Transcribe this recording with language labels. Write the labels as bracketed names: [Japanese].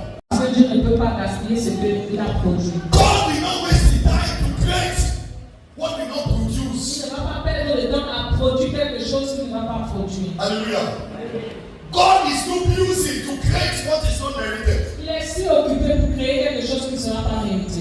[French] que Dieu ne peut pas gaspiller ce qu'il a produit. [English] God will not waste the time to create what will not [French] Il [English] produce. [French] ne va pas perdre le temps à produire quelque chose qu'il ne va pas produire. [English] Hallelujah. God is too busy to create what is not merited. [French] Il est si occupé pour créer quelque chose qui ne sera pas mérité.